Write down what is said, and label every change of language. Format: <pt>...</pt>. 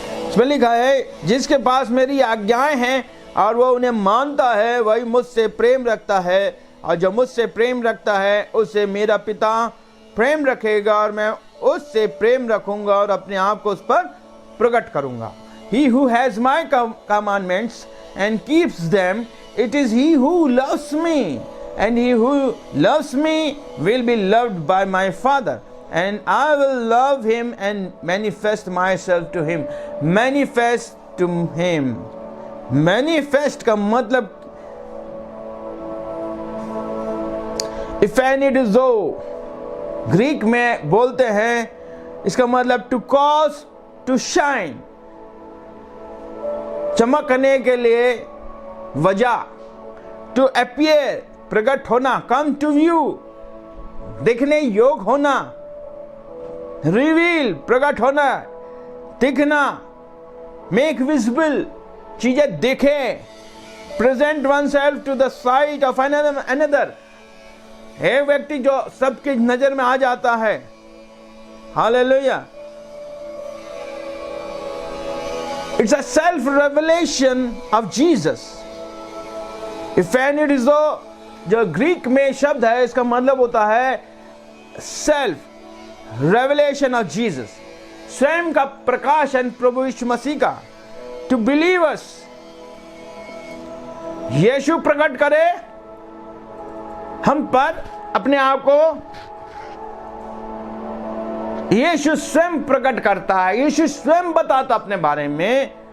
<hi>इसमें लिखा है, जिसके पास मेरी आज्ञाएं हैं और वो उन्हें मानता है वही मुझसे प्रेम रखता है, और जो मुझसे प्रेम रखता है उससे मेरा पिता प्रेम रखेगा और मैं उससे प्रेम रखूंगा और अपने आप को उस पर प्रकट करूंगा।</hi> <en>He who has my commandments and keeps them, it is he who loves me, and he who loves me will be loved by my Father, and I will love him and manifest myself to him. Manifest to him.</en> <hi>Manifest का मतलब इफेनिडोजो Greek में बोलते हैं, इसका मतलब to cause to shine, चमकने के लिए, वजह, टू अपीयर प्रकट होना, कम टू व्यू, दिखने योग होना, रिवील प्रकट होना, दिखना, मेक विजिबल, चीजें दिखे, present one self to the site of another, एक व्यक्ति जो सबकी नजर में आ जाता है। Hallelujah.</hi> <en>It's a self revelation of Jesus.</en> <hi>इफेनिडिज़ो जो ग्रीक में शब्द है, इसका मतलब होता है सेल्फ रेवलेशन ऑफ जीसस, स्वयं का प्रकाशन प्रभु यीशु मसीह का। टू बिलीवर्स, यीशु प्रकट करे हम पर अपने आप को, यीशु स्वयं प्रकट करता है, यीशु स्वयं बताता अपने बारे में।</hi>